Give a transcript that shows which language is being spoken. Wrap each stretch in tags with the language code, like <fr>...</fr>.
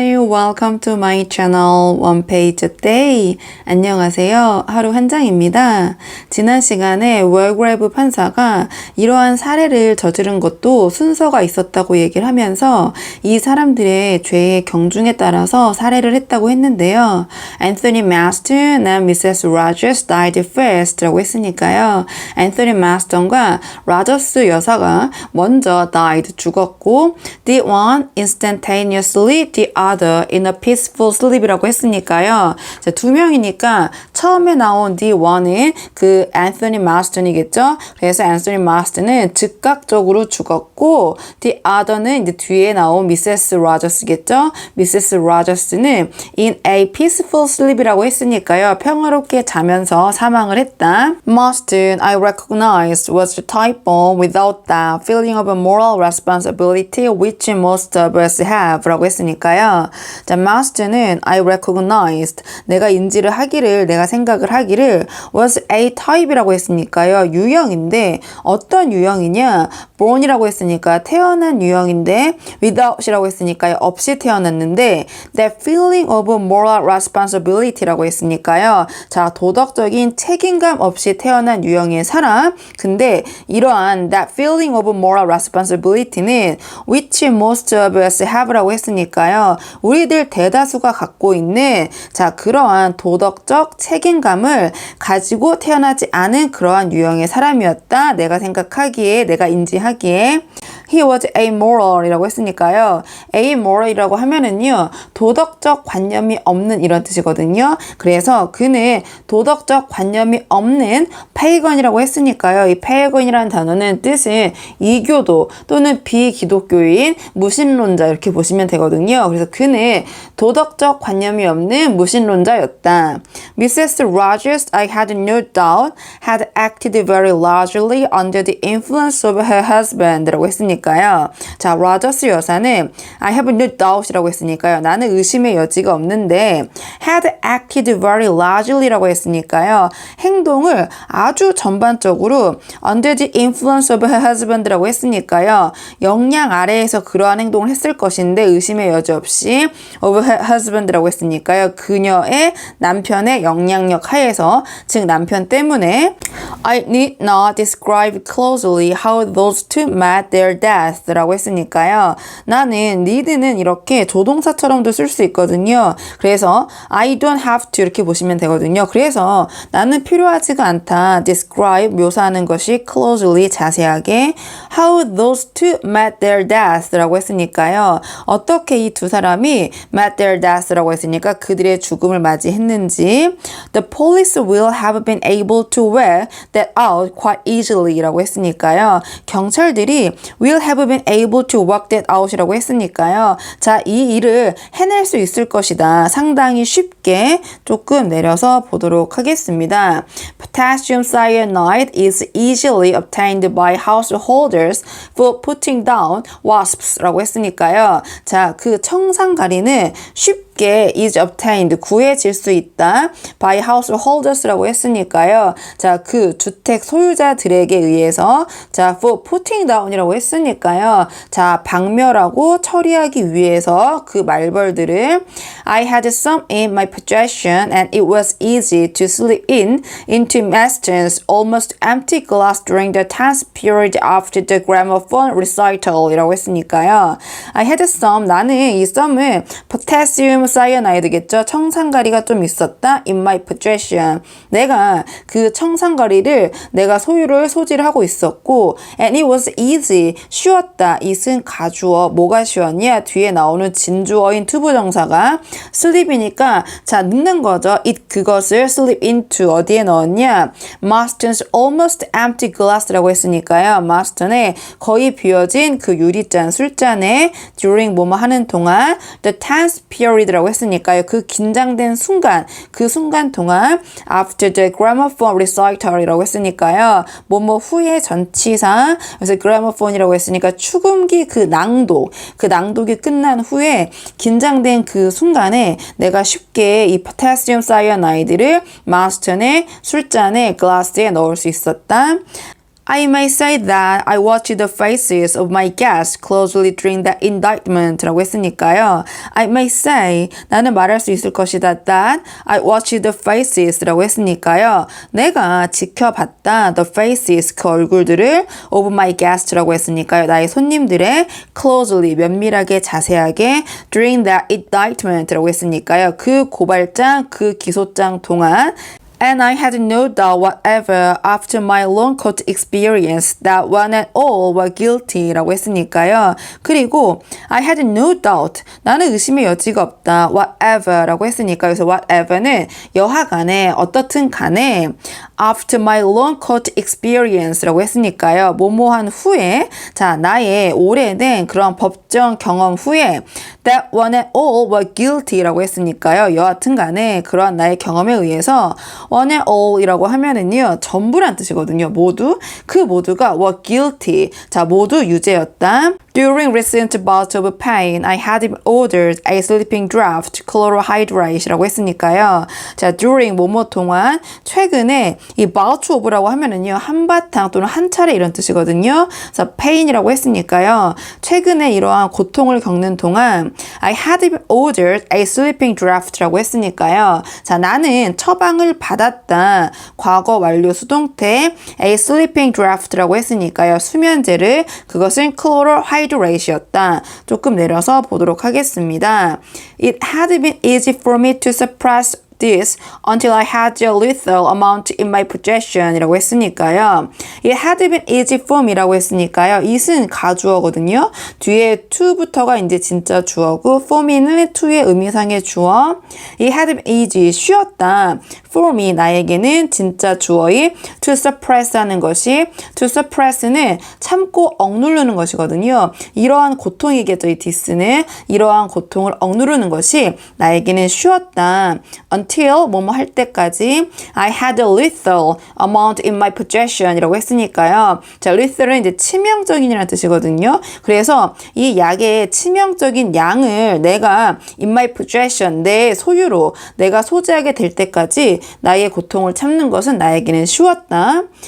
<en>welcome to my channel One Page a Day.</en> <ko>안녕하세요. 하루 한 장입니다. 지난 시간에 월그레브 판사가 이러한 사례를 저지른 것도 순서가 있었다고 얘기를 하면서 이 사람들의 죄의 경중에 따라서 사례를 했다고 했는데요.</ko> <en>Anthony Marston and Mrs. Rogers died first</en> <ko>라고 했으니까요.</ko> <en>Anthony Marston과</en> <ko>라저스 여사가 먼저</ko> <en>died</en> <ko>죽었고</ko> <en>the one instantaneously, the other in a peaceful sleep</en> <ko>이라고 했으니까요. 자, 두 명이니까 처음에 나온</ko> <en>the one</en> <ko>은 그 앤서니 마스턴이겠죠. 그래서 앤서니 마스턴은 즉각적으로 죽었고</ko> <en>the other</en> <ko>는 이제 뒤에 나온 미세스 로저스겠죠. 미세스 로저스는</ko> <en>in a peaceful sleep</en> <ko>이라고 했으니까요. 평화롭게 자면서 사망을 했다.</ko> <en>Marston, I recognized, was the typo without that feeling of a moral responsibility which most of us have</en> <ko>라고 했으니까요. 자, Marston은</ko> <en>I recognized,</en> <ko>내가 인지를 하기를, 내가 생각을 하기를</ko> <en>was a type</en> <ko>이라고 했으니까요. 유형인데 어떤 유형이냐? born이라고 했으니까 태어난 유형인데 without이라고 했으니까요. 없이 태어났는데</ko> <en>that feeling of moral responsibility</en> <ko>라고 했으니까요. 자, 도덕적인 책임감 없이 태어난 유형의 사람. 근데 이러한</ko> <en>that feeling of moral responsibility는 which most of us have</en> <ko>라고 했으니까요. 우리들 대다수가 갖고 있는 자, 그러한 도덕적 책임감을 가지고 태어나지 않은 그러한 유형의 사람이었다. 내가 생각하기에, 내가 인지하기에</ko> <en>He was amoral</en> <ko>이라고 했으니까요. amoral이라고 하면은요, 도덕적 관념이 없는 이런 뜻이거든요. 그래서 그는 도덕적 관념이 없는 pagan이라고 했으니까요. 이 pagan이라는 단어는 뜻은 이교도 또는 비기독교인 무신론자 이렇게 보시면 되거든요. 그래서 그는 도덕적 관념이 없는 무신론자였다.</ko> <en>Mrs. Rogers, I had no doubt, had acted very largely under the influence of her husband</en> <ko>라고 했으니까요. 자, 로저스 여사는</ko> <en>I have no doubt</en> <ko>이라고 했으니까요. 나는 의심의 여지가 없는데</ko> <en>had acted very largely</en> <ko>라고 했으니까요. 행동을 아주 전반적으로</ko> <en>under the influence of her husband</en> <ko>라고 했으니까요. 영향 아래에서 그러한 행동을 했을 것인데 의심의 여지 없이</ko> <en>of her husband</en> <ko>라고 했으니까요. 그녀의 남편의 영향력 하에서, 즉 남편 때문에</ko> <en>I need not describe closely how those two met their death</en> <ko>라고 했으니까요. 나는 need는 이렇게 조동사처럼도 쓸 수 있거든요. 그래서</ko> <en>I don't have to</en> <ko>이렇게 보시면 되거든요. 그래서 나는 필요하지가 않다.</ko> <en>describe</en> <ko>묘사하는 것이</ko> <en>closely</en> <ko>자세하게</ko> <en>how those two met their death</en> <ko>라고 했으니까요. 어떻게 이 두 사람이</ko> <en>met their death</en> <ko>라고 했으니까 그들의 죽음을 맞이했는지</ko> <en>The police will have been able to wear that out quite easily</en> <ko>라고 했으니까요. 경찰들이</ko> <en>will have been able to work that out</en> <ko>이라고 했으니까요. 자, 이 일을 해낼 수 있을 것이다. 상당히 쉽게 조금 내려서 보도록 하겠습니다.</ko> <en>Potassium cyanide is easily obtained by householders for putting down wasps</en> <ko>라고 했으니까요. 자, 그 청산가리는 쉽게</ko> <en>is obtained,</en> <ko>구해질 수 있다.</ko> <en>by householders</en> <ko>라고 했으니까요. 자, 그 주택 소유자들에게 의해서 자,</ko> <en>for putting down</en> <ko>이라고 했으니까요. 자, 박멸하고 처리하기 위해서 그 말벌들을</ko> <en>I had some in my possession and it was easy to slip into Marston's almost empty glass during the tense period after the gramophone recital</en> <ko>이라고 했으니까요.</ko> <en>I had some,</en> <ko>나는 이</ko> <en>some은 potassium cyanide</en> <ko>겠죠. 청산가리가 좀 있었다.</ko> <en>In my possession.</en> <ko>내가 그 청산가리를 내가 소지를 하고 있었고</ko> <en>and it was easy.</en> <ko>쉬웠다. it은 가주어. 뭐가 쉬웠냐? 뒤에 나오는 진주어인 투부정사가 slip이니까 자, 넣는 거죠. it 그것을</ko> <en>slip into</en> <ko>어디에 넣었냐?</ko> <en>Marston's almost empty glass</en> <ko>라고 했으니까요. Marston의 거의 비어진 그 유리잔, 술잔에 during 뭐뭐 하는 동안</ko> <en>the tense period</en> <ko>라고 했으니까요. 그 긴장된 순간, 그 순간 동안</ko> <en>after the gramophone recital</en> <ko>이라고 했으니까요. 뭐뭐 후에 전치사, 그래서 gramophone이라고 했으니까 축음기 그 낭독이 끝난 후에 긴장된 그 순간에 내가 쉽게 이 potassium cyanide를 마스턴의 술잔에 glass에 넣을 수 있었다.</ko> <en>I may say that I watched the faces of my guests closely during the indictment</en> <ko>라고 했으니까요.</ko> <en>I may say,</en> <ko>나는 말할 수 있을 것이다</ko> <en>that I watched the faces</en> <ko>라고 했으니까요. 내가 지켜봤다</ko> <en>the faces</en> <ko>그 얼굴들을</ko> <en>of my guests</en> <ko>라고 했으니까요. 나의 손님들의 closely 면밀하게 자세하게</ko> <en>during the indictment</en> <ko>라고 했으니까요. 그 고발장 그 기소장 동안</ko> <en>And I had no doubt whatever after my long court experience that one and all were guilty</en> <ko>라고 했으니까요. 그리고</ko> <en>I had no doubt.</en> <ko>나는 의심의 여지가 없다. whatever 라고 했으니까요. 그래서 whatever는 여하간에 어떻든 간에</ko> <en>after my long court experience</en> <ko>라고 했으니까요. 뭐뭐한 후에 자 나의 오래된 그런 법정 경험 후에</ko> <en>that one and all were guilty</en> <ko>라고 했으니까요. 여하튼 간에 그러한 나의 경험에 의해서</ko> <en>one and all</en> <ko>이라고 하면은요 전부란 뜻이거든요. 모두 그 모두가</ko> <en>were guilty</en> <ko>자 모두 유죄였다.</ko> <en>During recent bouts of pain, I had ordered a sleeping draught chlorohydrate</en> <ko>라고 했으니까요. 자, during 뭐뭐 동안 최근에 이 bout of라고 하면은요 한바탕 또는 한 차례 이런 뜻이거든요. 그래서 pain이라고 했으니까요. 최근에 이러한 고통을 겪는 동안</ko> <en>I had ordered a sleeping draught</en> <ko>라고 했으니까요. 자, 나는 처방을 받았다. 과거 완료 수동태</ko> <en>a sleeping draught</en> <ko>라고 했으니까요. 수면제를 그것은 chlorohydrate이었다. 조금 내려서 보도록 하겠습니다.</ko> <en>It had been easy for me to suppress this until I had a lethal amount in my possession</en> <ko>이라고 했으니까요.</ko> <en>It had been easy for me</en> <ko>라고 했으니까요. it은 가주어거든요. 뒤에 to부터가 이제 진짜 주어고 for me는 to의 의미상의 주어. It had been easy, 쉬웠다. For me, 나에게는 진짜 주어인</ko> <en>to suppress</en> <ko>하는 것이 to suppress는 참고 억누르는 것이거든요. 이러한 고통이겠죠. 이 this는 이러한 고통을 억누르는 것이 나에게는 쉬웠다.</ko> <en>Until</en> <ko>뭐뭐 할 때까지</ko> <en>I had a lethal amount in my possession</en> <ko>이라고 했으니까요. 자, lethal은 이제 치명적인이라는 뜻이거든요. 그래서 이 약의 치명적인 양을 내가</ko> <en>in my possession</en> <ko>내 소유로 내가 소지하게 될 때까지 나의 고통을 참는 것은 나에게는 쉬웠다.</ko>